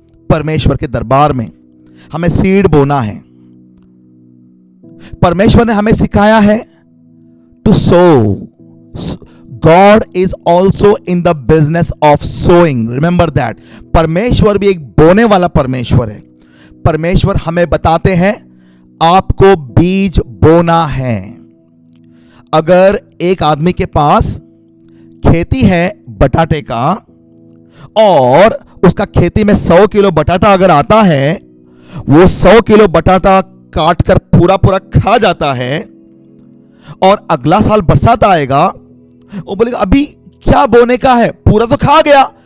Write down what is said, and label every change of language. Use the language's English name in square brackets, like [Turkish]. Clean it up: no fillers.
[Hindi] परमेश्वर के दरबार में हमें सीड बोना है। परमेश्वर ने हमें सिखाया है [English] To sow. God is also in the business of sowing. Remember that. [Hindi] परमेश्वर भी एक बोने वाला परमेश्वर है। परमेश्वर हमें बताते हैं आपको बीज बोना है। अगर एक आदमी के पास खेती है बटाटे का और उसका खेती में 100 किलो बटाटा अगर आता है, वो 100 किलो बटाटा काट कर पूरा पूरा खा जाता है और अगला साल बरसात आएगा, वो बोलेगा अभी क्या बोने का है, पूरा तो खा गया।